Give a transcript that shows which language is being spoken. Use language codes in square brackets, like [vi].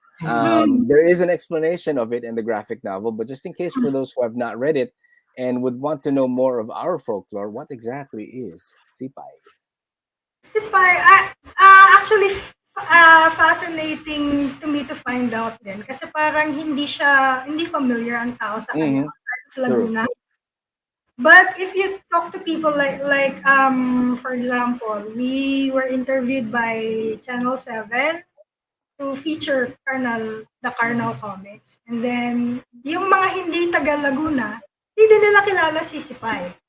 [en] There is an explanation of it in the graphic novel, but just in case for those who have not read it and would want to know more of our folklore, what exactly is Sipay? Sipay, actually, fascinating to me to find out din. [tl] Kasi parang hindi familiar ang tao sa kanya. Laguna. [en] But if you talk to people like for example, we were interviewed by Channel 7 to feature the Carnal comics. [tl] And then, yung mga hindi taga Laguna, hindi nila kilala si Sipay.